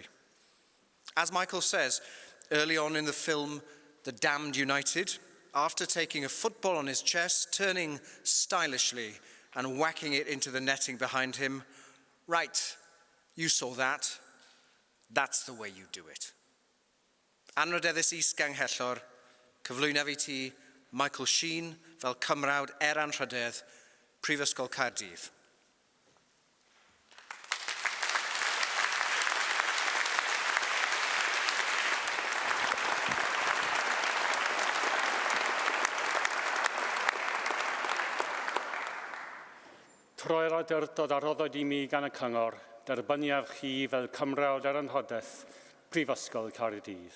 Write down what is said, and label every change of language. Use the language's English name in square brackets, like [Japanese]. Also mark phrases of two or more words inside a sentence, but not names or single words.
[English] As Michael says, early on in the film, The Damned United, after taking a football on his chest, turning stylishly and whacking it into the netting behind him, right, you saw that, that's the way you do it. [Welsh] Anrydeddus Is-Ganghellor, cyflwynaf I ti Michael Sheen fel cymrawd anrhydedd Prifysgol Cardiff. Troi'r awdurdod a rhoddwyd I mi gan y cyngor, derbyniaf chi fel cymrawd anrhydedd Prifysgol Cardiff.